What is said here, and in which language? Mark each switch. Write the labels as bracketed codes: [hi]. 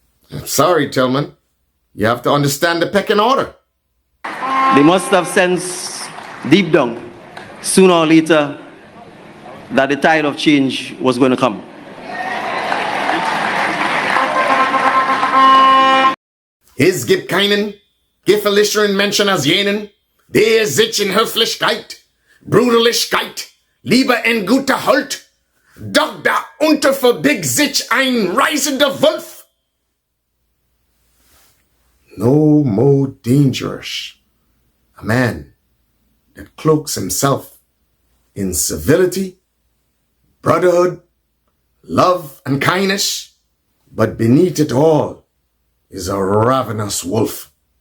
[en] I'm sorry, Tillman. You have to understand the pecking order. They must have sensed deep down, sooner or later, that the tide of change was going to come. [de] Es gibt keinen gefährlicheren Menschen als jenen, der sich in Höflichkeit, Bruderlichkeit, Liebe in guter Halt, doch darunter verbirgt sich ein reißender Wolf. [en] No more dangerous a man that cloaks himself in civility, brotherhood, love, and kindness, but beneath it all is a ravenous wolf.